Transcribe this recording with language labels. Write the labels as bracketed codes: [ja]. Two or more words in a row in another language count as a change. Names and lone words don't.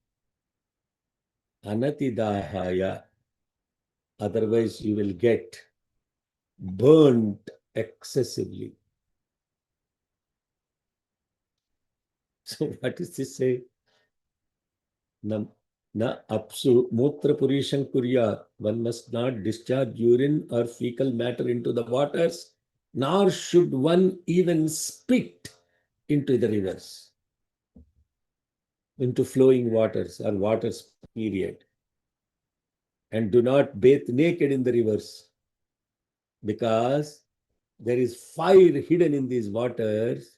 [en] Anatidahaya, otherwise you will get burnt excessively. So what does this say? [sa] न अप्सु मूत्र पुरीषं कुर्या. [en] One must not discharge urine or fecal matter into the waters, nor should one even spit into the rivers, into flowing waters or waters, period. And do not bathe naked in the rivers, because there is fire hidden in these waters.